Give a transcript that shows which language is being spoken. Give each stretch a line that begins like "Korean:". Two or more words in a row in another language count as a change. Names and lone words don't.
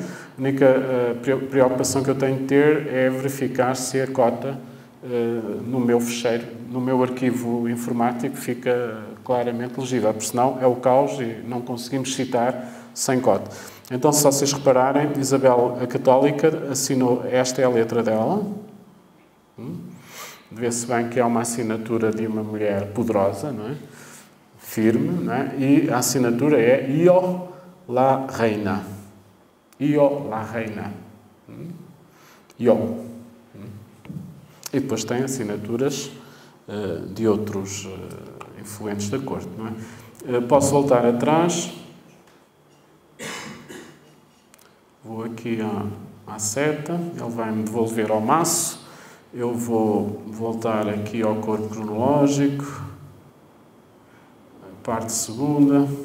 Portuguese: A única preocupação que eu tenho de ter é verificar se a cota no meu fecheiro, no meu arquivo informático, fica claramente legível, porque senão é o caos e não conseguimos citar sem cota. Então, se vocês repararem, Isabel a Católica assinou, esta é a letra dela. Vê-se bem que é uma assinatura de uma mulher poderosa, não é? Firme, não é? E a assinatura é
Spanish: Io la Reina. Io la Reina. Io.
Portuguese: E depois tem assinaturas de outros influentes da corte, não é? Posso voltar atrás. Vou aqui à seta, ele vai-me devolver ao maço. Eu vou voltar aqui ao corpo cronológico, a parte segunda.